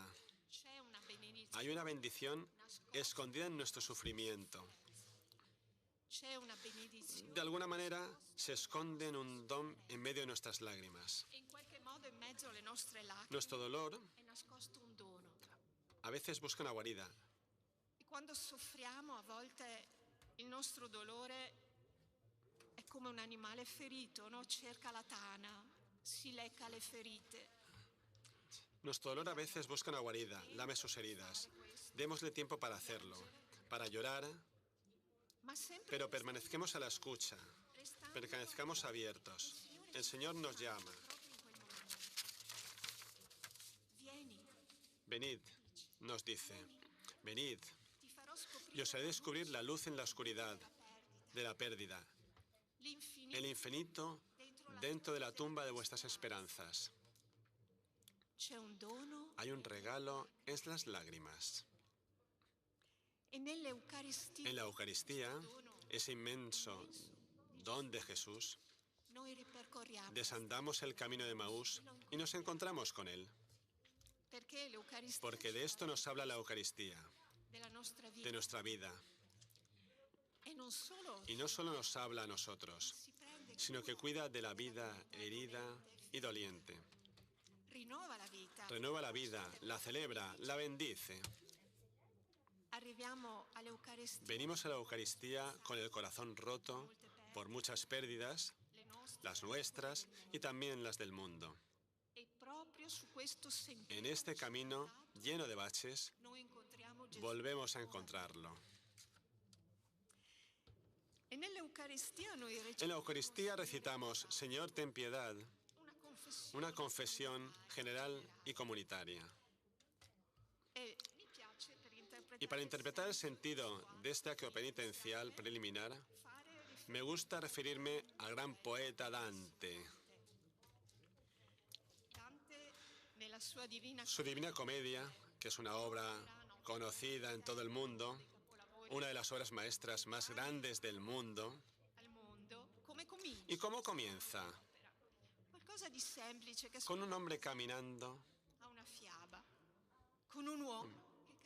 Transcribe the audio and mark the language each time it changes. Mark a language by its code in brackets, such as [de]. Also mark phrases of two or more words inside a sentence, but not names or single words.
[es] Hay una bendición escondida en nuestro sufrimiento. De alguna manera, se esconde en un don en medio de nuestras lágrimas. Nuestro dolor a veces busca una guarida, [it] quando soffriamo a volte il nostro dolore è come un animale ferito, no? Cerca la tana, si lecca le ferite. [es] Nuestro dolor a veces busca una guarida, lame sus heridas. Démosle tiempo para hacerlo, para llorar, [it] Ma sempre [es] pero permanezcamos a la escucha, permanezcamos abiertos. El Señor nos llama. [it] Vieni, [es] Venid, nos dice, venid, [it] ti farò [es] y [it] scoprire [es] os haré descubrir la luz en la oscuridad de la pérdida, el infinito dentro de la tumba de vuestras esperanzas. [it] C'è un dono [es] Hay un regalo, es las lágrimas. [it] e nell'Eucaristia [es] En la Eucaristía, ese inmenso don de Jesús, [it] noi ripercorriamo [es] desandamos el camino de Maús y nos encontramos con Él, [it] perché l'Eucaristia [es] porque de esto nos habla la Eucaristía, [it] della nostra [es] de [it] vita [es] nuestra vida. [it] e non solo [es] Y no solo nos habla a nosotros, [it] si prende, [es] sino que cuida de la vida herida y doliente. [it] rinnova la vita. [es] Renueva la vida, la celebra, la bendice. [it] Arriviamo all'Eucaristia, [es] Venimos a la Eucaristía con el corazón roto por muchas pérdidas, [it] le nostre, [es] las nuestras y también las del mundo. [it] e proprio su questo sentiero [es] En este camino lleno de baches, [it] noi incontriamo Gesù. [es] volvemos a encontrarlo. [it] E nell'Eucaristia noi [es] En la [it] recitiamo [es] Eucaristía recitamos, Señor, ten piedad, [it] una confessione [es] una confesión general y comunitaria. [it] e mi piace per interpretare [es] Y para interpretar el sentido de este acto penitencial preliminar, me gusta referirme al gran poeta Dante. [it] Dante nella sua Divina [es] Su Divina Comedia, que es una obra conocida en todo el mundo, una de las obras maestras más grandes del mundo. [it] al mondo, come comincia? [es] ¿Y cómo comienza? [it] Qualcosa di semplice che [es] Con un hombre caminando, [it] a una fiaba, con un uomo che